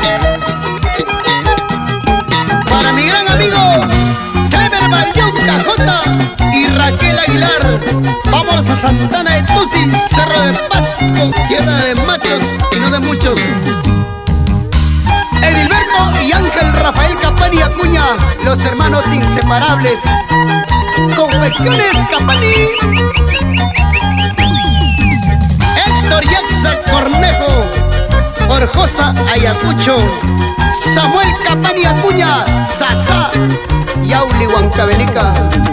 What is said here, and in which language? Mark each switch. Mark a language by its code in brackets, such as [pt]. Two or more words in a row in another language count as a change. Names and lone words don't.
[es] Para mi gran amigo Clever Valdión Cajota y Raquel Aguilar. Vámonos a Santana de Tusi, Cerro de Pasco, tierra de machos y no de muchos. Edilberto y Ángel Rafael Capani Acuña, los hermanos inseparables. Confecciones Capani. Héctor Yaxa Cornejo, Orjosa Ayacucho, Samuel Capani Acuña, Sasa, Yauli Huancavelica.